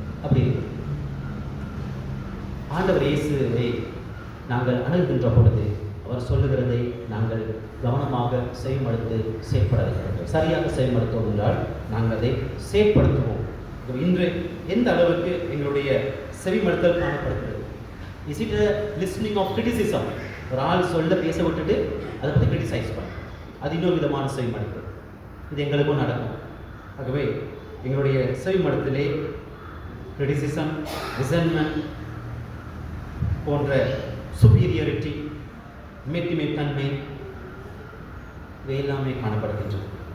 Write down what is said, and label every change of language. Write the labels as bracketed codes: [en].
[ta] அப்படி ஆண்டவர் இயேசுவை நாங்கள் அணுகின்ற பொழுது அவர் சொல்லுகிறதை நாங்கள் கவனமாக செவிமடுத்து செயற்பட வேண்டும். சரியாக செயல்படுத்தோம் என்றால் நாங்கள் அதை செயற்படுத்துவோம். இன்று எந்த அளவுக்கு எங்களுடைய செவிமடுத்தல் காணப்படுகிறது? [en] Is it a listening of criticism? [ta] ஒரு ஆள் சொல்ல பேச விட்டுட்டு அதை பற்றி கிரிட்டிசைஸ் பண்ண, அது இன்னொரு விதமான செவிமடுத்தல். இது எங்களுக்கும் நடக்கும். ஆகவே எங்களுடைய செவிமடுத்தலே கிரிட்டிசிசம், ரிசன்மெண்ட் போன்ற சுப்பீரியாரிட்டி, மேட்டிமைத்தன்மை இவை எல்லாமே காணப்படுகின்றது.